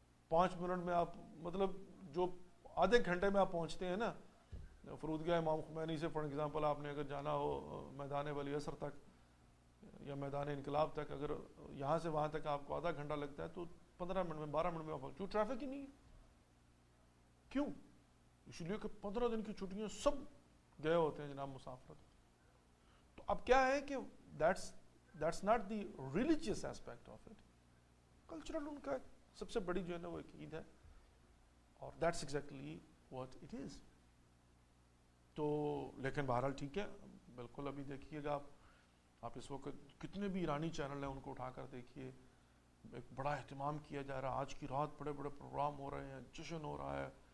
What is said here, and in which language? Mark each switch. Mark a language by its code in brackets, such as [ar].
[ur] 5 minute میں آپ مطلب جو آدھے گھنٹے میں آپ پہنچتے ہیں نا فرودگاہ امام خمینی سے فار ایگزامپل آپ نے اگر جانا ہو میدان ولی عصر تک یا میدان انقلاب تک، اگر یہاں سے وہاں تک آپ کو آدھا گھنٹہ لگتا ہے تو 15 منٹ میں 12 منٹ میں آپ کیوں ٹریفک ہی نہیں ہے. کیوں؟ اس لیے کہ 15 دن کی چھٹیاں سب گئے ہوتے ہیں جناب مسافرت. تو اب کیا ہے کہ [en] that's not the religious aspect of it. [ur] Cultural ان کا سب سے بڑی جو ہے نا وہ ایک عید ہے، اور [en] that's exactly what it is. [ur] تو لیکن بہرحال ٹھیک ہے، بالکل. ابھی دیکھیے گا آپ اس وقت کتنے بھی ایرانی چینل ہیں ان کو اٹھا کر دیکھیے، ایک بڑا اہتمام کیا جا رہا ہے. آج کی رات بڑے بڑے پروگرام ہو رہے ہیں، جشن ہو رہا ہے،